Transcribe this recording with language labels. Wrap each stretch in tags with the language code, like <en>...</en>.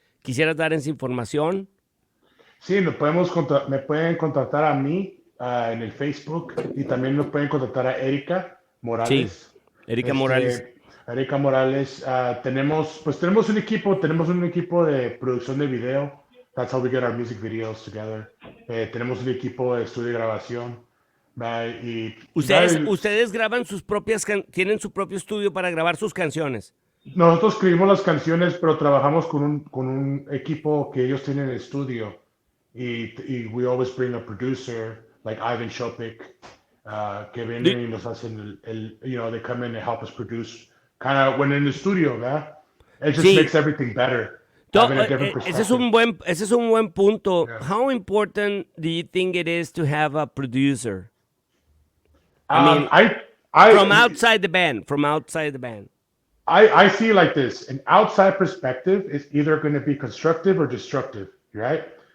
<es>¿Quisieras dar esa información? Sí, me pueden contactar a mí en el Facebook, y también nos pueden contactar a Erika Morales. Sí, Erika Morales. Erika Morales. Tenemos un equipo de producción de video.</es> <en>That's how we get our music videos together.</en> <es>Tenemos un equipo de estudio y grabación. Y Ustedes graban tienen su propio estudio para grabar sus canciones. Nosotros escribimos las canciones, pero trabajamos con un equipo que ellos tienen en el estudio.</es> <en>Y we always bring a producer, like Ivan Shopik,</en> <es>que vienen y nos hacen</es> <en>they come in and help us produce. Kind of when in the studio, ¿verdad? It just makes everything better.</en> <es>Ese es un buen punto. Yeah.</es> <en>How important do you think it is to have a producer? From outside the band. I see it like this. An outside perspective is either going to be constructive or destructive, right?</en>